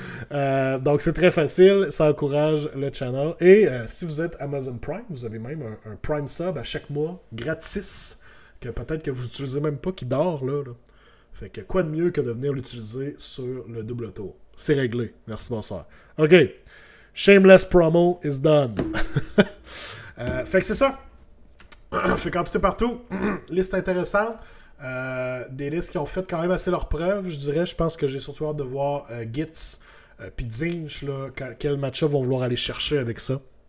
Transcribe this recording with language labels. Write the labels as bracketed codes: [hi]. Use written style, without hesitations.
[fr] Donc c'est très facile, ça encourage le channel. Et si vous êtes Amazon Prime, vous avez même un Prime Sub à chaque mois, gratis, que peut-être que vous n'utilisez même pas, qui dort là. Fait que quoi de mieux que de venir l'utiliser sur le double tour. C'est réglé. Merci, bonsoir. OK. [en] Shameless promo is done. [fr] Fait que c'est ça. Fait qu'en tout et partout, liste intéressante. Des listes qui ont fait quand même assez leur preuve, je dirais. Je pense que j'ai surtout hâte de voir Gitz puis Tzeentch, là, quel match-up vont vouloir aller chercher avec ça.